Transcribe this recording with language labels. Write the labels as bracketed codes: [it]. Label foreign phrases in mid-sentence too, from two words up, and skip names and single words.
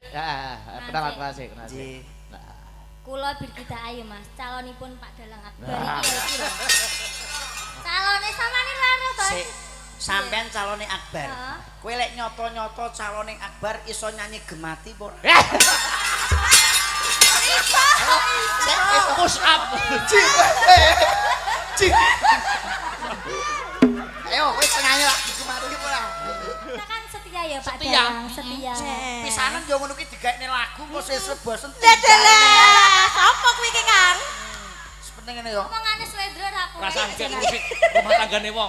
[jv] kenalan klasik. Nggih. Kula Birgita Ayu Mas, calonipun Pak Dalang Akbar iki lho. Calone samane laro to. Sampean calone Akbar. Kowe lek nyoto-nyoto calone Akbar iso nyanyi gemati apa? [en] Push up. [jv] Cik. Ayo kowe nyanyi lak gemati iki ora? [id] Kita kan setia ya Pak Setia. Dalang, setia. [jv] Pisanan yo ngono ki digaekne lagu kok sesuk bosen. Dadah. Sopo kuwi ki, Kang? Penting ngene yo. Omongane slendro ra kowe. Perasaan cek musik rumah tanggane wong.